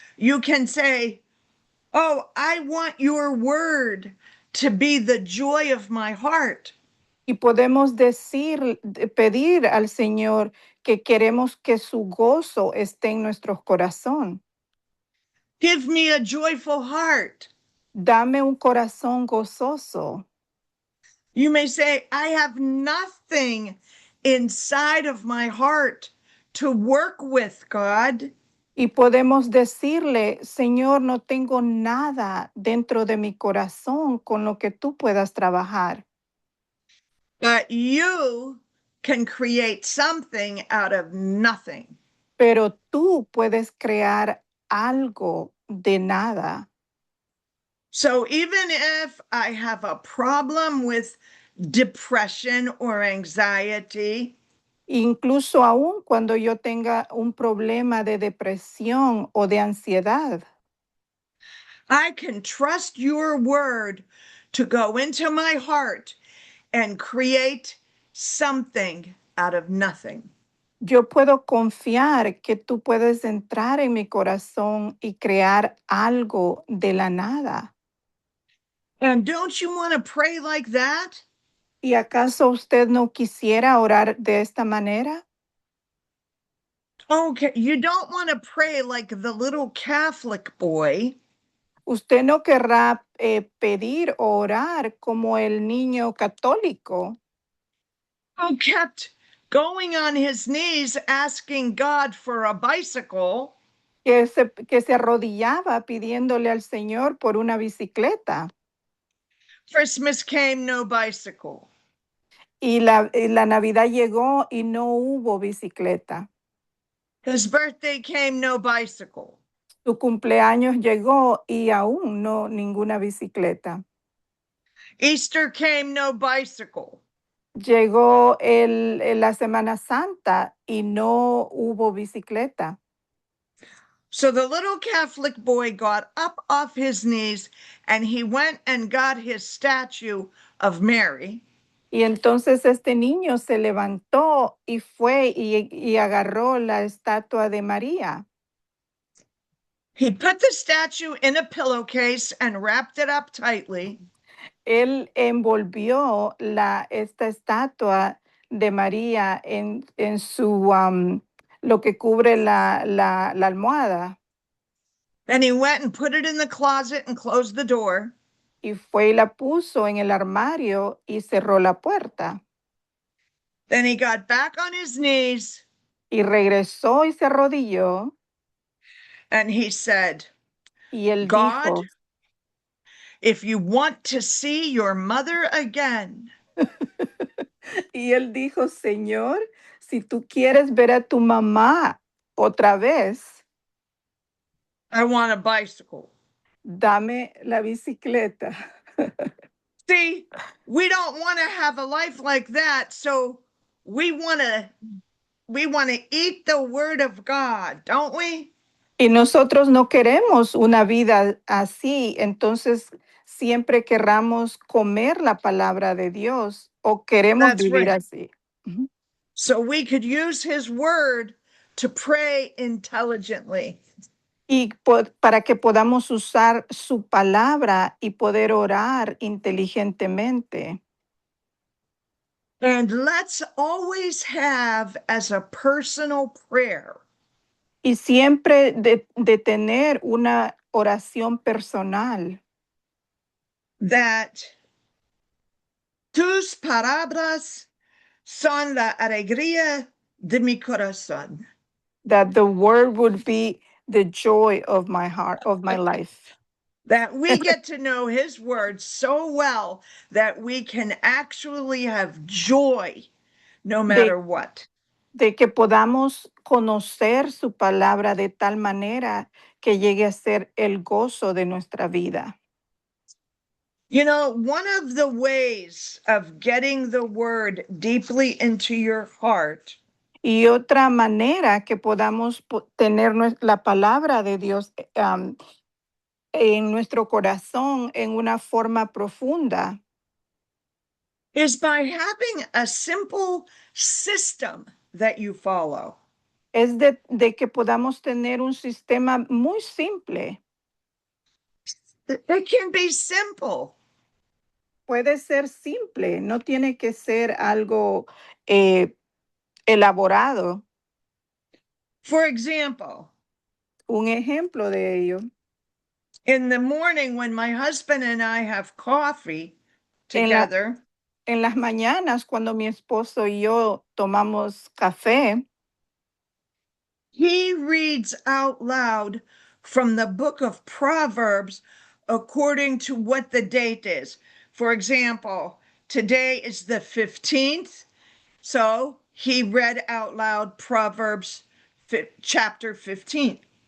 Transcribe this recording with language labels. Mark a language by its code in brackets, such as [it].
[en] You can say, oh, I want your word to be the joy of my heart. [es] Y podemos pedir al Señor que queremos que su gozo esté en nuestro corazón. [en] Give me a joyful heart. [es] Dame un corazón gozoso. [en] You may say, I have nothing inside of my heart to work with, God. [es] Y podemos decirle, Señor, no tengo nada dentro de mi corazón con lo que tú puedas trabajar. [en] But you can create something out of nothing. [es] Pero tú puedes crear algo de nada. [en] So even if I have a problem with depression or anxiety, [es] Incluso aún cuando yo tenga un problema de depresión o de ansiedad, [en] I can trust your word to go into my heart and create something out of nothing. [es] yo puedo confiar que tú puedes entrar en mi corazón y crear algo de la nada. [en] And don't you want to pray like that? [es] ¿Y acaso usted no quisiera orar de esta manera? [en] Okay, you don't want to pray like the little Catholic boy [es] Usted no querrá pedir o orar como el niño católico [en] who kept going on his knees asking God for a bicycle. [es] que se arrodillaba pidiéndole al Señor por una bicicleta. [en] Christmas came, no bicycle. [es] Y la Navidad llegó y no hubo bicicleta. [en] His birthday came, no bicycle. [es] Su cumpleaños llegó y aún no ninguna bicicleta. [en] Easter came, no bicycle. [es] Llegó la Semana Santa y no hubo bicicleta. [en] So the little Catholic boy got up off his knees and he went and got his statue of Mary. [es] Y entonces este niño se levantó y fue y agarró la estatua de María. [en] He put the statue in a pillowcase and wrapped it up tightly. [es] Él envolvió esta estatua de María en su, lo que cubre la almohada. [en] Then he went and put it in the closet and closed the door. [es] Y fue y la puso en el armario y cerró la puerta. [en] Then he got back on his knees [es] Y regresó y se arrodilló [en] and he said, [es] y él [en] God, [es] dijo, [en] if you want to see your mother again, [es] y él dijo, Señor, si tú quieres ver a tu mamá otra vez, [en] I want a bicycle. [es] dame la bicicleta. [en] See, we don't want to have a life like that, so we want to eat the word of God, don't we? [es] Y nosotros no queremos una vida así, entonces siempre querramos comer la palabra de Dios o queremos [en] That's [es] vivir [en] right. [es] así. Ujú. [en] So we could use his word to pray intelligently. [es] Y para que podamos usar su palabra y poder orar inteligentemente. [en] And let's always have as a personal prayer [es] Y siempre de tener una oración personal. [en] that [es] tus palabras son la alegría de mi corazón. [en] That the word would be the joy of my heart, of my life. That we get to know his word so well that we can actually have joy no matter what. [es] De que podamos conocer su palabra de tal manera que llegue a ser el gozo de nuestra vida. [en] You know, one of the ways of getting the word deeply into your heart [es] Y otra manera que podamos tener la palabra de Dios en nuestro corazón en una forma profunda [en] is by having a simple system that you follow. [es] es de que podamos tener un sistema muy simple. [en] It can be simple. [es] Puede ser simple, no tiene que ser algo elaborado. [en] For example, [es] Un ejemplo de ello. [en] in the morning when my husband and I have coffee together, [es] En las mañanas, cuando mi esposo y yo tomamos café, [en] he reads out loud from the book of Proverbs according to what the date is. For example, today is the 15th, so he read out loud Proverbs chapter 15.